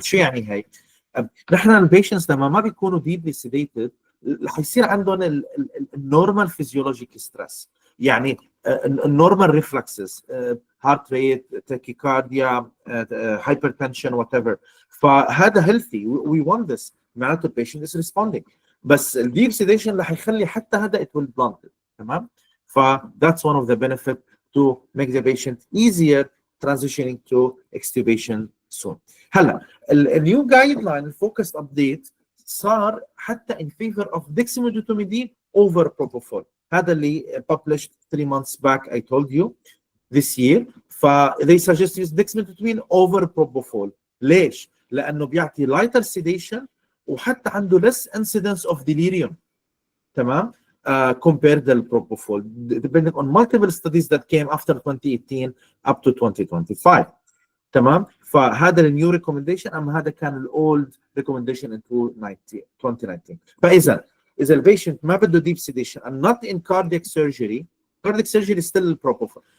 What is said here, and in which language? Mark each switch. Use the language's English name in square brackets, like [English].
[Arabic] شو يعني هي؟ نحن البيشنتس لما ما بيكونوا deeply sedated رح يصير عندهم النورمال physiological stress، يعني النورمال ريفلكسز، هارت ريت، تاكيكارديا، hypertension whatever. فهذا healthy. [English] We want this. [Arabic] معناته البيشنت is responding. بس الديب سيديشن رح يخلي حتى هذا [English] it will blunt it. [Arabic] تمام. [English] ف that's one of the benefit to make the patient easier transitioning to extubation soon. [Arabic] هلا النيو جايد لاين الفوكس ابديت صار حتى in favor of dexmedetomidine over propofol. هذا اللي [English] published 3 months back I told you this year. ف they suggest use dexmedetomidine over propofol. [Arabic] ليش؟ لانه بيعطي [English] lighter sedation [Arabic] وحتى عنده [English] less incidence of delirium. [Arabic] تمام. [English] Compared to propofol, depending on multiple studies that came after 2018 up to 2025. [Arabic] تمام. فهذا النيو ريكومنديشن، اما هذا كان الاولد ريكومنديشن in 2019. فاذا البيشنت ما بده [English] deep sedation and not in cardiac surgery is still propofol.